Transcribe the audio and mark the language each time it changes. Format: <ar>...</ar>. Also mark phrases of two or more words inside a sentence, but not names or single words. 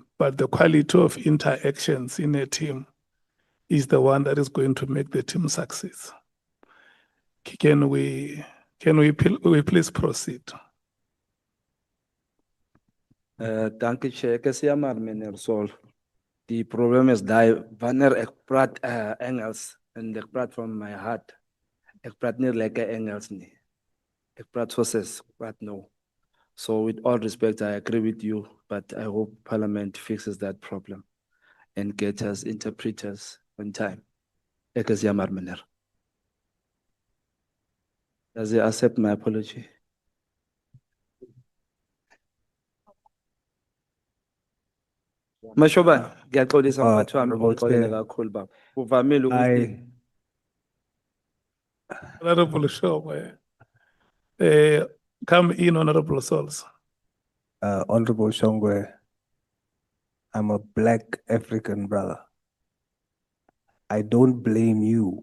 <en>But the quality of interactions in a team is the one that is going to make the team succeed. Can we please proceed? Thank you, Chair.</en> <af>Ke siyamar meneer Sol.</af> <en>The problem is that</en> <af>wanneer ek praat Engels en ek praat</af> <en>from my heart,</en> <af>ek praat nie lekker Engels nie. Ek praat soos ek praat nou.</af> <en>So with all respect, I agree with you, but I hope Parliament fixes that problem and gets us interpreters on time.</en> <af>Ek is jammer, meneer.</af> <en>Does he accept my apology?</en> <zu>Mashoba, ngiyaxolisa mphathi wami ngokuxolela kakhulu baba. Kuvamile ukuthi</zu> <en>Honorable Show, come in, Honorable Souls. Honorable Shongwe, I'm a black African brother. I don't blame you.</en>